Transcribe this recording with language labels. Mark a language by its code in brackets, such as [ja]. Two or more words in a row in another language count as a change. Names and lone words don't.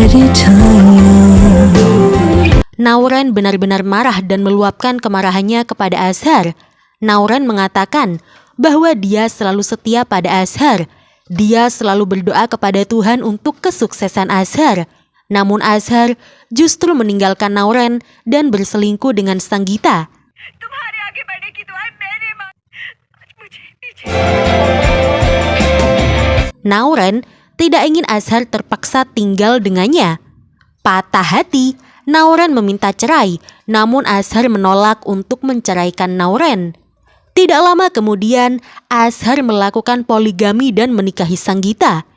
[id] Nauren benar-benar marah dan meluapkan kemarahannya kepada Azhar. Nauren mengatakan bahwa dia selalu setia pada Azhar. Dia selalu berdoa kepada Tuhan untuk kesuksesan Azhar. Namun Azhar justru meninggalkan Nauren dan berselingkuh dengan Sanggita. [hi] तुम्हारे आगे बढ़ने की दुआएं मेरे माँ मुझे पीछे। [id] Nauren tidak ingin Azhar terpaksa tinggal dengannya. Patah hati, Nauren meminta cerai, namun Azhar menolak untuk menceraikan Nauren. Tidak lama kemudian, Azhar melakukan poligami dan menikahi Sanggita.